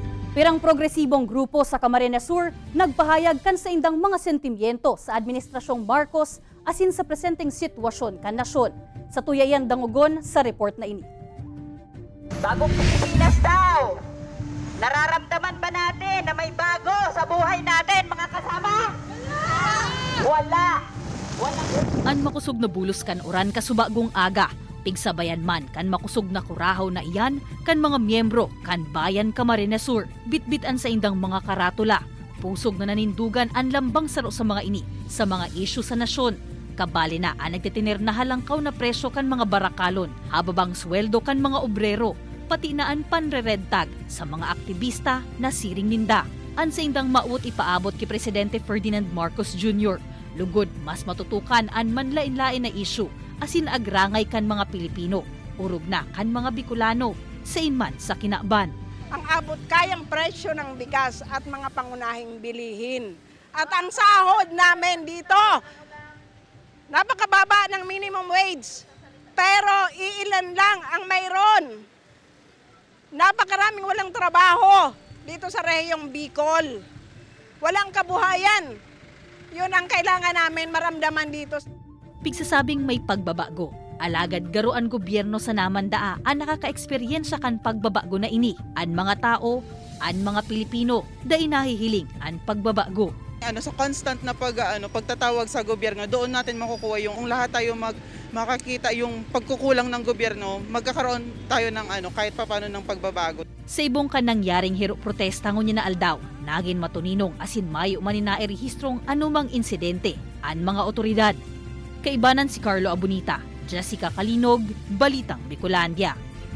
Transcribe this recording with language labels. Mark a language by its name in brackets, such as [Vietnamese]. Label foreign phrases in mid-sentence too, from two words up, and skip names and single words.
[Bikol] Pirang progresibong grupo sa Camarines Sur nagpahayag kan sa indang mga sentimiento sa Administrasyong Marcos asin sa presenteng sitwasyon kan nasyon. Sa tuyayan dangugon sa report na ini. [Filipino] Bagong Pilipinas daw! Nararamdaman ba natin na may bago sa buhay natin, mga kasama? Wala! Wala! [Bikol] An makusog na bulos kan oran kasubagong aga. Pigsabayan man kan makusog na kurahaw na iyan kan mga miyembro kan Bayan Camarines Sur. Bitbitan sa indang mga karatula. Pusog na nanindugan ang lambang saro sa mga ini sa mga isyu sa nasyon. Kabali na ang nagtitinir na halangkaw na presyo kan mga barakalon, hababang sweldo kan mga obrero, pati na ang panre-red tag sa mga aktivista na siring ninda. An sa indang maut ipaabot ki Presidente Ferdinand Marcos Jr. Lugod mas matutukan ang manlain-lain na isyu asin agrangay kan mga Pilipino, urog na kan mga Bicolano, sa inman sa kinakban. [Filipino] Ang abot kayang presyo ng bigas at mga pangunahing bilihin. At ang sahod namin dito, napakababa ng [English] minimum wage, [Filipino] pero iilan lang ang mayroon. Napakaraming walang trabaho dito sa rehiyong Bicol. Walang kabuhayan. Yun ang kailangan namin maramdaman dito. [Bikol] Pigsasabing may pagbabago, alagad garuan gobyerno sa namandaa ang nakaka-eksperyensya kan pagbabago na ini. An mga tao, an mga Pilipino, dahil nahihiling ang pagbabago. [Filipino] Sa constant na pagtatawag sa gobyerno, doon natin makukuha yung lahat tayo makakita yung pagkukulang ng gobyerno, magkakaroon tayo ng kahit papano ng pagbabago. [Bikol] Sa ibong kan nangyaring hiro protesta ngunya na aldaw, nagin matuninong asin mayo manina irehistrong anumang insidente an mga otoridad. Kaibanan si Carlo Abunita, Jessica Kalinog, Balitang Bicolandia.